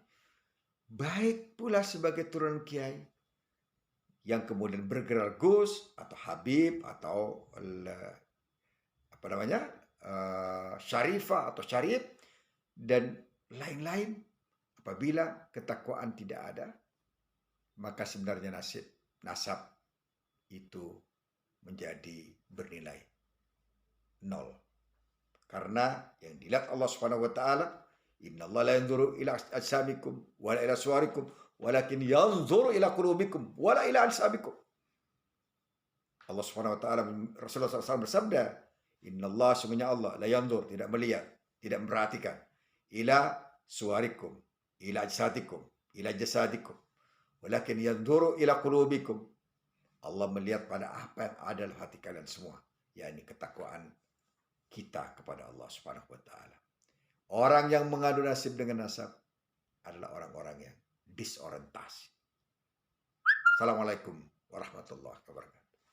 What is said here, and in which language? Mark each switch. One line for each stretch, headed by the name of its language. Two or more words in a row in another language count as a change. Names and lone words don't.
Indonesian: baik pula sebagai turunan kiai yang kemudian bergelar Gus atau Habib atau apa namanya Syarifah atau Syarif dan lain-lain. Apabila ketakwaan tidak ada, maka sebenarnya nasab itu menjadi bernilai nol. Karena yang dilihat Allah
Arabic: سبحانه وتعالى إن الله لا ينظر إلى أجسامكم ولا إلى صوركم ولكن ينظر إلى قلوبكم ولا إلى أجسامكم.
Indonesian: Allah
Arabic: سبحانه وتعالى,
Indonesian: Rasulullah SAW bersabda, innallaha, sungguhnya Allah,
Arabic: لا ينظر,
Indonesian: tidak melihat, tidak memperhatikan,
Arabic: إلى صوركم، إلى أجسادكم، إلى جسدكم, ولكن ينظر إلى قلوبكم.
Indonesian: Allah melihat pada apa yang ada dalam hati kalian semua, yakni ketakwaan kita kepada Allah
Arabic: سبحانه وتعالى.
Indonesian: Orang yang mengadu nasib dengan nasab adalah orang-orang yang disorientasi.
Arabic: السلام عليكم ورحمة الله وبركاته.